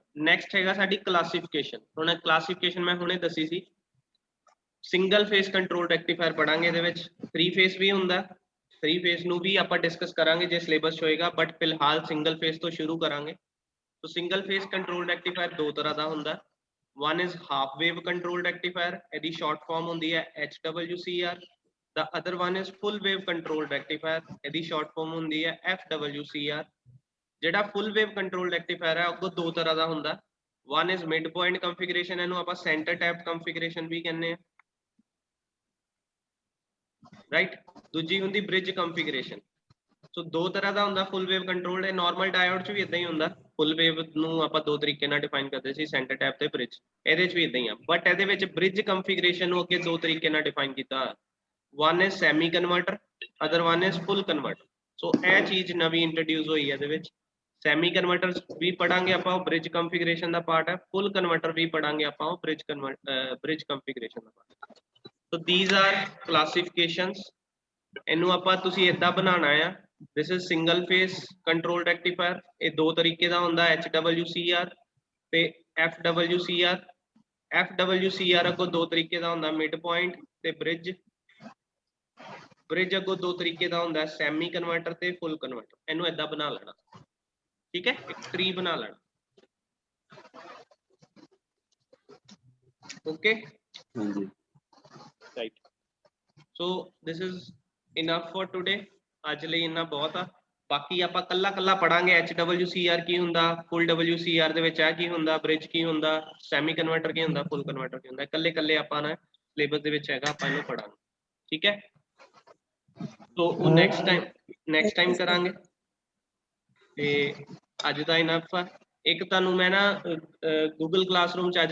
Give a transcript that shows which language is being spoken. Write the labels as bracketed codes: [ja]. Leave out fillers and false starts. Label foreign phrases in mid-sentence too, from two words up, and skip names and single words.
[pa] ਨੈਕਸਟ ਹੈਗਾ ਸਾਡੀ ਕਲਾਸੀਫਿਕੇਸ਼ਨ। ਹੁਣ ਕਲਾਸੀਫਿਕੇਸ਼ਨ ਮੈਂ ਹੁਣੇ ਦੱਸੀ ਸੀ, [en] single phase control rectifier [pa] ਪੜਾਂਗੇ ਇਹਦੇ ਵਿੱਚ 3 ਫੇਸ ਵੀ ਹੁੰਦਾ 3 ਫੇਸ ਨੂੰ ਵੀ ਆਪਾਂ ਡਿਸਕਸ ਕਰਾਂਗੇ ਜੇ ਸਿਲੇਬਸ ਹੋਏਗਾ ਬਟ ਫਿਲਹਾਲ [en] single phase [pa] ਤੋਂ ਸ਼ੁਰੂ ਕਰਾਂਗੇ ਸੋ [en] single phase control rectifier [pa] ਦੋ ਤਰ੍ਹਾਂ ਦਾ ਹੁੰਦਾ [en] one is half wave control rectifier [pa] ਇਹਦੀ [en] short form [pa] ਹੁੰਦੀ ਹੈ [en] HWCR the other one is full wave control rectifier [pa] ਇਹਦੀ [en] short form [pa] ਹੁੰਦੀ ਹੈ FWCR ਜਿਹੜਾ [en] full wave control rectifier [pa] ਹੈ ਉਹ ਦੋ ਤਰ੍ਹਾਂ ਦਾ ਹੁੰਦਾ [en] one is mid point configuration [pa] ਇਹਨੂੰ ਆਪਾਂ [en] center tap configuration [pa] ਵੀ ਕਹਿੰਦੇ ਆ ਰਾਈਟ ਦੂਜੀ ਹੁੰਦੀ [en] bridge configuration [pa] ਸੋ ਦੋ ਤਰ੍ਹਾਂ ਦਾ ਹੁੰਦਾ [en] full wave control [pa] ਇਹ [en] normal diode [pa] ਚ ਵੀ ਇਦਾਂ ਹੀ ਹੁੰਦਾ [en] full wave [pa] ਨੂੰ ਆਪਾਂ ਦੋ ਤਰੀਕੇ ਨਾਲ ਡਿਫਾਈਨ ਕਰਦੇ ਸੀ [en] center tap [pa] ਤੇ bridge ਇਹਦੇ ਚ ਵੀ ਇਦਾਂ ਹੀ ਆ ਬਟ ਇਹਦੇ ਵਿੱਚ [en] bridge configuration [pa] ਨੂੰ ਅੱਗੇ ਦੋ ਤਰੀਕੇ ਨਾਲ ਡਿਫਾਈਨ ਕੀਤਾ [en] one is semi converter other one is full converter [pa] ਸੋ ਇਹ ਚੀਜ਼ ਨਵੀਂ ਇੰਟਰੋਡਿਊਸ ਹੋਈ ਹੈ ਇਹਦੇ ਵਿੱਚ [en] semi converter [pa] ਵੀ ਪੜਾਂਗੇ ਆਪਾਂ ਉਹ [en] bridge configuration [pa] ਦਾ ਪਾਰਟ ਹੈ [en] full converter [pa] ਵੀ ਪੜਾਂਗੇ ਆਪਾਂ ਉਹ [en] bridge configuration [pa] ਦਾ ਪਾਰਟ [en] so these are classifications [pa] ਇਹਨੂੰ ਆਪਾਂ ਤੁਸੀਂ ਇਦਾਂ ਬਣਾਉਣਾ ਆ [en] this is single phase control rectifier [pa] ਇਹ ਦੋ ਤਰੀਕੇ ਦਾ ਹੁੰਦਾ HWCR ਤੇ FWCR FWCR ਅੱਗੋਂ ਦੋ ਤਰੀਕੇ ਦਾ ਹੁੰਦਾ [en] mid point [pa] ਤੇ bridge ਅੱਗੋਂ ਦੋ ਤਰੀਕੇ ਦਾ ਹੁੰਦਾ [en] semi converter [pa] ਤੇ [en] full converter [pa] ਇਹਨੂੰ ਇਦਾਂ ਬਣਾ ਲੈਣਾ ਠੀਕ ਹੈ ਇੱਕ ਟਰੀ ਬਣਾ ਲੈਣਾ ਓਕੇ ਹਾਂਜੀ [en] right so this is enough for today [pa] ਅੱਜ ਲਈ ਇੰਨਾ ਬਹੁਤ ਆ ਬਾਕੀ ਆਪਾਂ ਕੱਲਾ ਪੜਾਂਗੇ HWCR ਕੀ ਹੁੰਦਾ [en] full WCR [pa] ਦੇ ਵਿੱਚ ਆ ਕੀ ਹੁੰਦਾ bridge ਕੀ ਹੁੰਦਾ [en] semi converter [pa] ਕੀ ਹੁੰਦਾ [en] full converter [pa] ਕੀ ਹੁੰਦਾ ਕੱਲੇ ਆਪਾਂ ਨਾ ਸਿਲੇਬਸ ਦੇ ਵਿੱਚ ਹੈਗਾ ਆਪਾਂ ਇਹਨੂੰ ਪੜਾਂਗੇ ਠੀਕ ਹੈ ਸੋ ਉਹ [en] next time [pa] ਕਰਾਂਗੇ ਤੇ ਅੱਜ ਦਾ ਇਨਫ ਆ ਇੱਕ ਤੁਹਾਨੂੰ ਮੈਂ ਨਾ Google Classroom ਚ ਅੱਜ